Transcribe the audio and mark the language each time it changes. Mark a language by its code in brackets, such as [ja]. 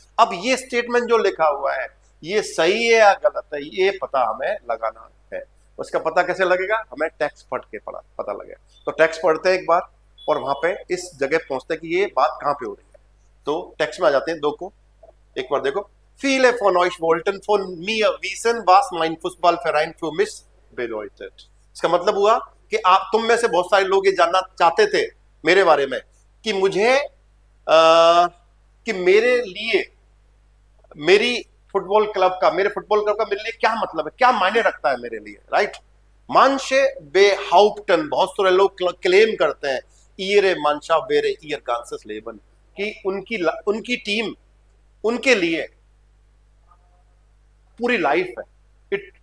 [hi] अब ये स्टेटमेंट जो लिखा हुआ है, ये सही है या गलत है, ये पता हमें लगाना है। उसका पता कैसे लगेगा? हमें टेक्स्ट पढ़ के पता लगेगा। तो टेक्स्ट पढ़ते हैं एक बार और वहां पे इस जगह पहुंचते हैं कि ये बात कहां पे हो रही है। तो टेक्स्ट में आ जाते हैं दो को, एक बार देखो। [de] Viele von euch wollten von mir wissen, was mein Fußballverein für mich bedeutet। [hi] इसका मतलब हुआ कि आप तुम में से बहुत सारे लोग ये जानना चाहते थे मेरे बारे में कि मुझे कि मेरे लिए मेरी मेरे फुटबॉल क्लब का मेरे लिए क्या मतलब है, क्या मायने रखता है मेरे लिए, राइट। [de] मानशे बेहाउप्टन, [hi] बहुत सारे लोग क्लेम करते हैं [de] ईरे मानशा वेरे ईयर गांसस लेबन, [hi] कि उनकी टीम उनके लिए पूरी लाइफ है।